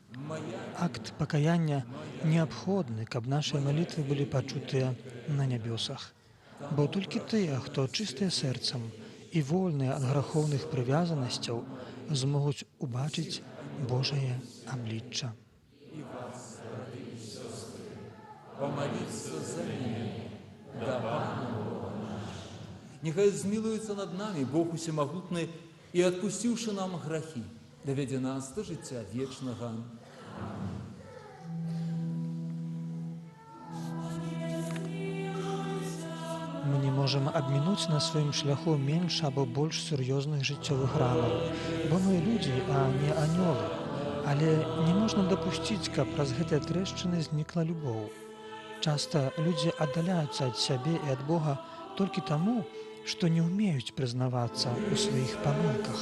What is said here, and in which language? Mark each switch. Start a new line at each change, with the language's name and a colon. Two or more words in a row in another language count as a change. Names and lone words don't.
Belarusian: Акт пакаяння неабходны, каб нашыя малітвы былі пачутыя на нябёсах. Бо толькі тыя, хто чыстыя сэрцам і вольныя ад грахоўных прывязанасцяў, змогуць убачыць Божае аблічча.
Russian: Помолиться за меня, да Пана Бога нашего.
Ukrainian: Нехай змилуется над нами Бог усемагутны и, отпустивши нам грахи, доведе нас до життя вечного.
Belarusian: Мы не можам абмінуць на сваім шляху менш або больш сур'ёзных жыццёвых ранаў, бо мы людзі, а не анёлы. Але не можна дапусціць, каб праз гэтыя трэшчыны знікла любоў. Часта людзі аддаляюцца ад сябе і ад Бога толькі таму, што не ўмеюць прызнавацца ў сваіх памылках.